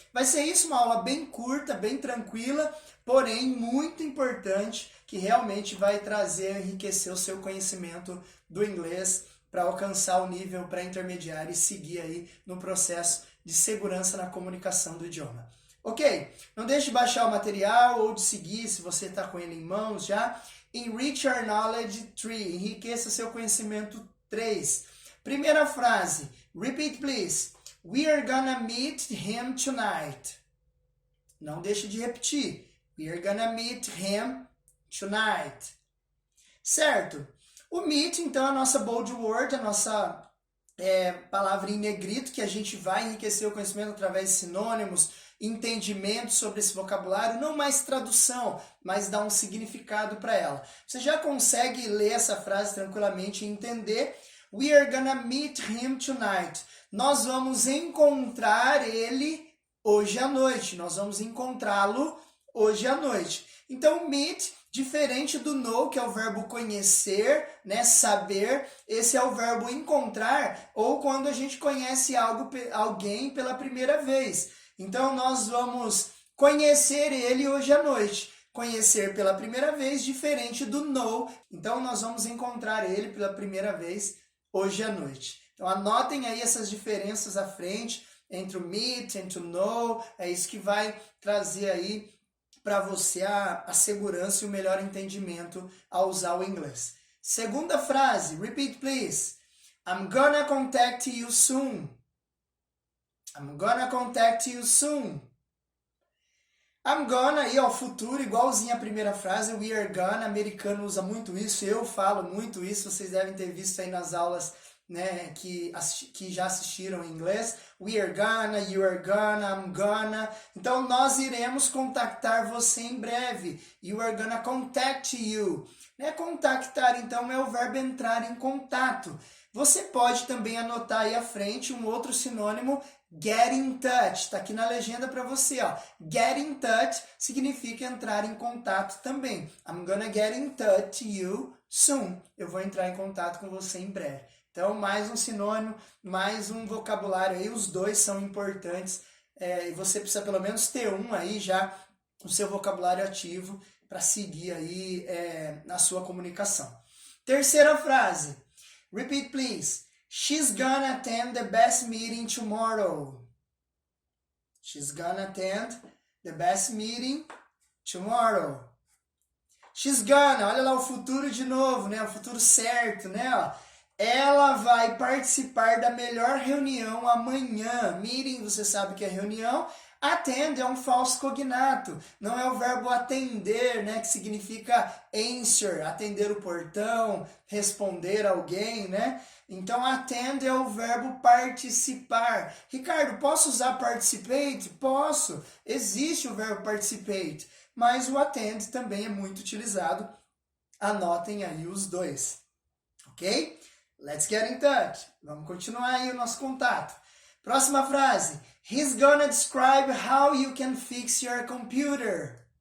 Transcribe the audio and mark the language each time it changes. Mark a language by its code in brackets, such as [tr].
[pt] Vai ser isso, uma aula bem curta, bem tranquila, porém muito importante, que realmente vai trazer, enriquecer o seu conhecimento do inglês, para alcançar o nível pré-intermediário e seguir aí no processo de segurança na comunicação do idioma. Ok? Não deixe de baixar o material ou de seguir, se você está com ele em mãos já. [en] Enrich Our Knowledge Tree. [pt] Enriqueça seu conhecimento 3. Primeira frase. [en] Repeat, please. We are gonna meet him tonight. [pt] Não deixe de repetir. [en] We are gonna meet him tonight. [pt] Certo? O meet, então, é a nossa bold word, a nossa palavra em negrito, que a gente vai enriquecer o conhecimento através de sinônimos, entendimento sobre esse vocabulário, não mais tradução, mas dar um significado para ela. Você já consegue ler essa frase tranquilamente e entender. [en] We are gonna meet him tonight. [pt] Nós vamos encontrar ele hoje à noite. Nós vamos encontrá-lo hoje à noite. Então, meet, diferente do know, que é o verbo conhecer, né, saber, esse é o verbo encontrar, ou quando a gente conhece alguém pela primeira vez. Então, nós vamos conhecer ele hoje à noite. Conhecer pela primeira vez, diferente do know. Então, nós vamos encontrar ele pela primeira vez hoje à noite. Então, anotem aí essas diferenças à frente, entre o meet, entre o know, é isso que vai trazer aí para você a segurança e o melhor entendimento ao usar o inglês. Segunda frase, [en] repeat please. I'm gonna contact you soon. I'm gonna contact you soon. I'm gonna, [pt] aí ó, futuro, igualzinho à primeira frase, [en] we are gonna, [pt] americano usa muito isso, eu falo muito isso, vocês devem ter visto aí nas aulas, né, que já assistiram em inglês. [en] We are gonna, you are gonna, I'm gonna. [pt] Então, nós iremos contactar você em breve. [en] You are gonna contact you. [pt] Né? Contactar, então, é o verbo entrar em contato. Você pode também anotar aí à frente um outro sinônimo, get in touch. Está aqui na legenda para você, ó. Get in touch significa entrar em contato também. [en] I'm gonna get in touch you soon. [pt] Eu vou entrar em contato com você em breve. Então, mais um sinônimo, mais um vocabulário aí, os dois são importantes, e você precisa pelo menos ter um aí já, o seu vocabulário ativo, para seguir aí na sua comunicação. Terceira frase, [en] repeat please. She's gonna attend the best meeting tomorrow. She's gonna attend the best meeting tomorrow. She's gonna, [pt] olha lá o futuro de novo, né? O futuro certo, né? Ó. Ela vai participar da melhor reunião amanhã. Meeting, você sabe que é reunião. Attend é um falso cognato. Não é o verbo atender, né? Que significa answer, atender o portão, responder alguém, né? Então, attend é o verbo participar. Ricardo, posso usar participate? Posso. Existe o verbo participate. Mas o attend também é muito utilizado. Anotem aí os dois. Ok? [en] Let's get in touch. [pt] Vamos continuar aí o nosso contato. Próxima frase. [en] He's gonna describe how you can fix your computer.